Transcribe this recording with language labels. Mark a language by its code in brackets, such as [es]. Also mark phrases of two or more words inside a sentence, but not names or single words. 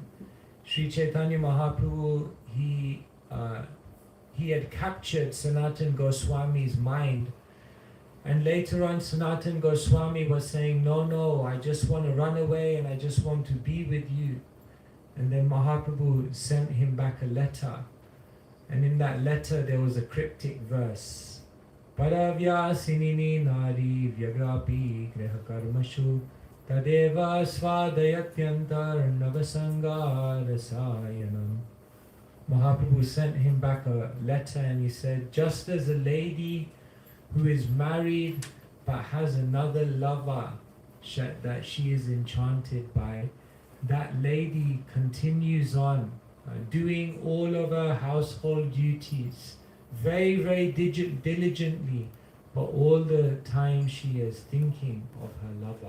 [en] Sri Chaitanya Mahaprabhu, he had captured Sanatana Goswami's mind, and later on Sanatana Goswami was saying, no, I just want to run away and I just want to be with you. And then Mahaprabhu sent him back a letter, and in that letter there was a cryptic verse. [sa] परव्यसनिनी नारी व्यग्रापि गृहकर्मसु तदेव आस्वादयत्यन्तर् नवसङ्ग रसायनम्. [en] Mahaprabhu sent him back a letter and he said, just as a lady who is married but has another lover that she is enchanted by, that lady continues on doing all of her household duties very, very diligently, but all the time she is thinking of her lover.